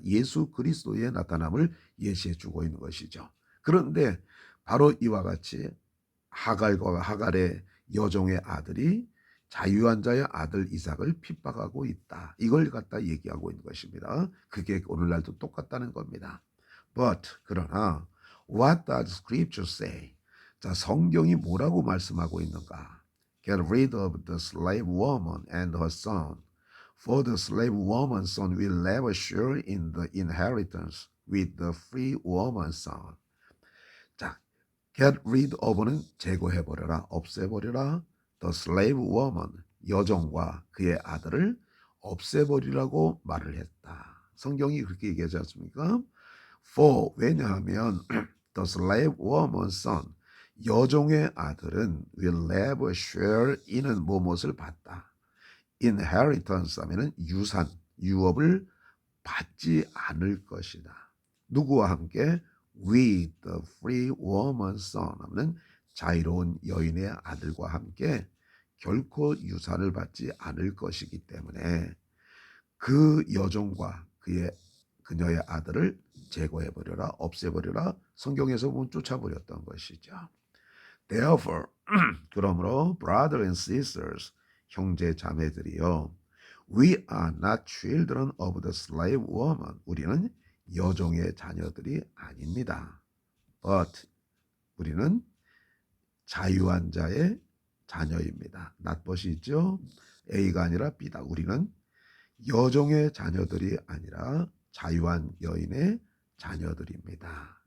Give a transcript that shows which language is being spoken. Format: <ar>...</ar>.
<ko>예수 그리스도의 나타남을 예시해 주고 있는 것이죠. 그런데 바로 이와 같이 하갈의 여종의 아들이 자유한 자의 아들 이삭을 핍박하고 있다. 이걸 갖다 얘기하고 있는 것입니다. 그게 오늘날도 똑같다는 겁니다.</ko> <en>But 그러나 what does scripture say?</en> <ko>자, 성경이 뭐라고 말씀하고 있는가?</ko> <en>Get rid of the slave woman and her son. For the slave woman's son will never share in the inheritance with the free woman's son.</en> <ko>자, get rid of는 제거해버려라, 없애버려라.</ko> <en>The slave woman,</en> <ko>여종과 그의 아들을 없애버리라고 말을 했다. 성경이 그렇게 얘기하지 않습니까?</ko> <en>For, 왜냐하면 the slave woman's son,</en> <ko>여종의 아들은</ko> <en>will never share</en> <ko>이는 무엇을 받다. inheritance 하면은 유산, 유업을 받지 않을 것이다. 누구와 함께?</ko> <en>with the free woman's son</en> <ko>하면은 자유로운 여인의 아들과 함께 결코 유산을 받지 않을 것이기 때문에 그 여종과 그녀의 아들을 제거해버려라, 없애버려라. 성경에서 보면 쫓아버렸던 것이죠.</ko> <en>Therefore, 그러므로 brothers and sisters,</en> <ko>형제 자매들이요,</ko> <en>we are not children of the slave woman.</en> <ko>우리는 여종의 자녀들이 아닙니다. But 우리는 자유한 자의 자녀입니다. not but이 있죠. A가 아니라 B다. 우리는 여종의 자녀들이 아니라 자유한 여인의 자녀들입니다.</ko>